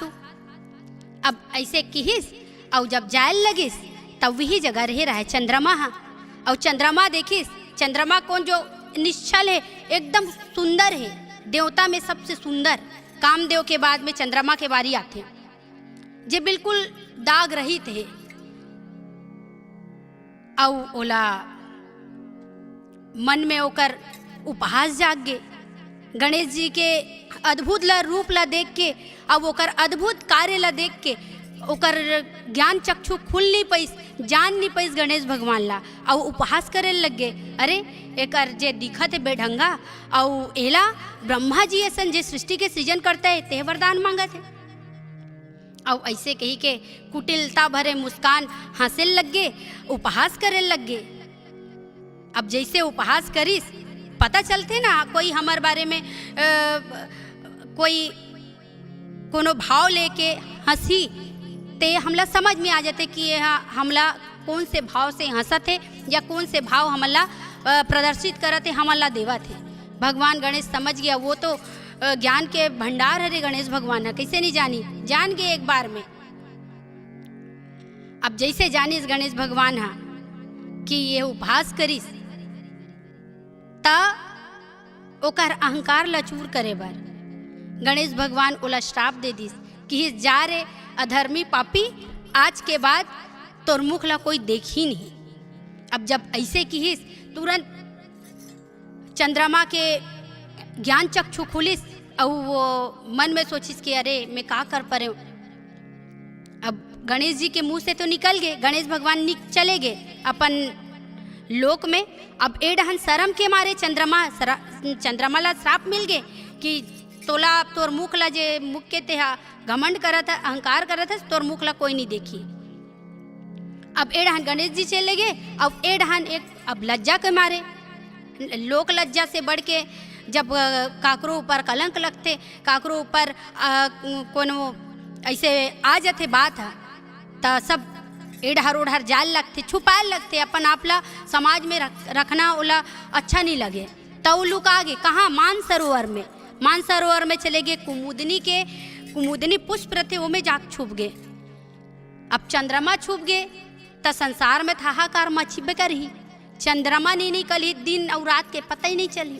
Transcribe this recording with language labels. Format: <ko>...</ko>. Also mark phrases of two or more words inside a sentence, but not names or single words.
<hne>अब ऐसे किहिस और जब जायल लगिस तब वही जगह रहे रहा है चंद्रमा हा, और चंद्रमा देखिस, चंद्रमा कौन जो निश्चल है, एकदम सुंदर है, देवता में सबसे सुंदर, कामदेव के बाद में चंद्रमा के बारी आते जे बिल्कुल दाग रहित है। और ओला मन में ओकर उपहास जाग गे, गणेश जी के अद्भुत ला रूप ला देख के, अब ओकर अद्भुत कार्य ला देख के ओकर ज्ञान चक्षु खुल नहीं पैस, जान नहीं पैस गणेश भगवान ला, और उपहास करे लगे, अरे एकर जे दिखत है बेढंगा, और एला ब्रह्मा जी ऐसन जे सृष्टि के सृजन करता है ते वरदान मांगत है। और ऐसे कही के कुटिलता भरे मुस्कान हंसे लगे, उपहास करे लगे। अब जैसे उपहास करिस पता चलते ना कोई हमारे बारे में कोई कोनो भाव लेके हंसी ते हमला समझ में आ जाते कि यह हमला कौन से भाव से हंसत है या कौन से भाव हमला प्रदर्शित करत है, हमला देवत है। भगवान गणेश समझ गया, वो तो ज्ञान के भंडार है गणेश भगवान है, कैसे नहीं जानी, जान गए एक बार में। अब जैसे जानिस गणेश भगवान हा कि ये उपहास करिस ता ओकर अहंकार ला चूर करे बर गणेश भगवान ओला श्राप दे दिस कि जा रे अधर्मी पापी, आज के बाद तोर मुख ला कोई देखी नहीं। अब जब ऐसे किहिस तुरंत चंद्रमा के ज्ञान चक्षु खुलिस, और वो मन में सोचिस कि अरे मैं का कर पा रहे हूँ। अब गणेश जी के मुंह से तो निकल गए, गणेश भगवान चले गए अपन लोक में। अब एडहन शर्म के मारे चंद्रमा ला श्राप मिल गए कि तोला तोर मुख ला जे मुख के तेहा घमंड करत है, अहंकार करत है, तोर मुख ला कोई नहीं देखी। अब एडहन गणेश जी चले गए, अब एडहन एक अब लज्जा के मारे, लोक लज्जा से बढ़ के जब काकरो ऊपर कलंक लगते, काकरो ऊपर कोनो ऐसे आ जाते बात है तो सब एडहर ओढ़र जाल लगते, छुपाए लगते, अपन आपला समाज में रखना ओला अच्छा नहीं लगे। तो लुका गए कहाँ, मानसरोवर में चले गए, कुमुदनी पुष्प रहते वो में जाग छुप गए। अब चंद्रमा छुप गए तो संसार में हाहाकार मचिबे करही, चंद्रमा नहीं निकली, दिन और रात के पता ही नहीं चली।</hne>